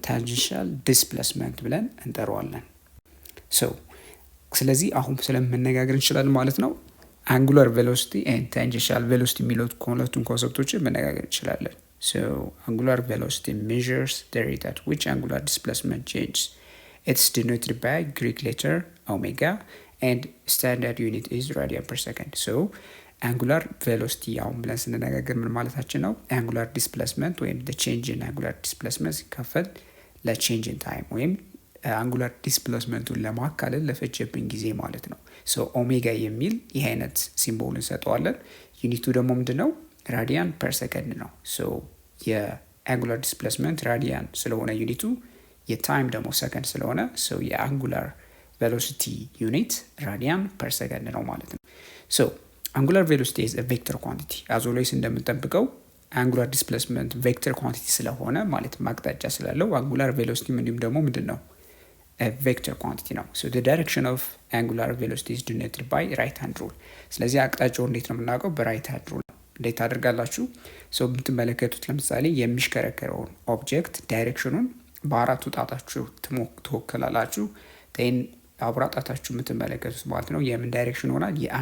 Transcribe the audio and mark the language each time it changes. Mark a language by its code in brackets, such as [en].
[am] ታንጀንሻል ዲስፕሌስመንት ብለን እንጠራዋለን። ሶ ስለዚህ አሁን ስለምንነጋገር እንችላለን ማለት ነው። አንጉላር ቬሎሲቲ ኤንድ ታንጀንሻል ቬሎሲቲ የሚሉት ሁለቱን ኮንሰፕቶችን መነጋገር እንችላለን። ሶ አንጉላር ቬሎሲቲ [en] measures the rate at which angular displacement changes. It's denoted by Greek letter omega and standard unit is radian per second. [am] So angular velocity አሁን ብለን ስንነጋገር ምን ማለታችን ነው? angular displacement ወይም the change in angular displacement ሲካፈል ለchange in time ወይም አንጉላር ዲስፕሌስመንቱን ለማካለል ለፈጀብን ጊዜ ማለት ነው። ሶ ኦሜጋ የሚል ይህ አይነት ሲምቦል እንሰጠዋለን። ዩኒቱ ደግሞ ምንድነው? ራዲያን ፐር ሰከንድ ነው። ሶ የአንጉላር ዲስፕሌስመንት ራዲያን ስለሆነ ዩኒቱ፣ የታይም ደግሞ ሰከንድ ስለሆነ ሶ የአንጉላር ቬሎሲቲ ዩኒት ራዲያን ፐር ሰከንድ ነው ማለት ነው። ሶ አንጉላር ቬሎሲቲ ኢዝ አ ቬክተር ኳንቲቲ። አዞሎይስ እንደምንጠብቀው አንጉላር ዲስፕሌስመንት ቬክተር ኳንቲቲ ስለሆነ ማለት ማቅጣጫ ስላለው አንጉላር ቬሎሲቲ እንዲሁም ደግሞ ምንድነው? [en] a vector quantity ነው። so the direction of angular velocity is denoted by right hand rule. [am] ስለዚህ አቅጣጫው እንዴት ነው የምናውቀው? በራይት ሃንድ ሩል። እንዴት ታደርጋላችሁ? so የምትመለከቱት ለምሳሌ የሚሽከረከረውን ኦብጀክት ዳይሬክሽኑን በአራቱ ጣታችሁ ትወክላላችሁ። then አብራ ጣታችሁ የምትመለከቱት ማለት ነው የምን ዳይሬክሽን ይሆናል?